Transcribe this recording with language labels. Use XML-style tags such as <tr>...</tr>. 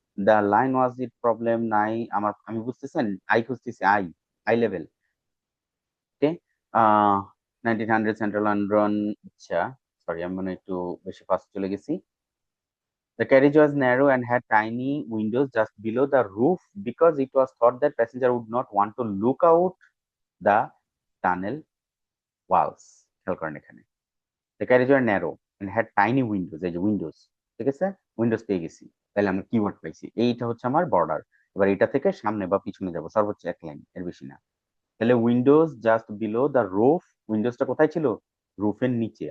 <en>The line was the problem</en> <bn>নাই আমার, আমি বুঝতেছেন আই খুঁজতেছি, I level. Okay, 1900 central London. আচ্ছা সরি, আমি মনে হয় একটু বেশি ফাস্ট চলে গেছি।</bn> <en>The carriage was narrow and had tiny windows just below the roof because it was thought that passenger would not want to look out the tunnel walls.</en> <bn>খেয়াল করেন এখানে</bn> <en>the carriage were narrow and had tiny windows,</en> <bn>এই যে Windows, ঠিক আছে, Windows পেয়ে গেছি। তাহলে আমরা কিওয়ার্ড পাইছি, এইটা হচ্ছে আমার বর্ডার। এবার এটা থেকে সামনে বা পিছনে যাব, সর্বোচ্চ এক লাইন, এর বেশি না। তাহলে Windows just below the roof, উইন্ডোজটা কোথায় ছিল? রুফের নিচে।</bn>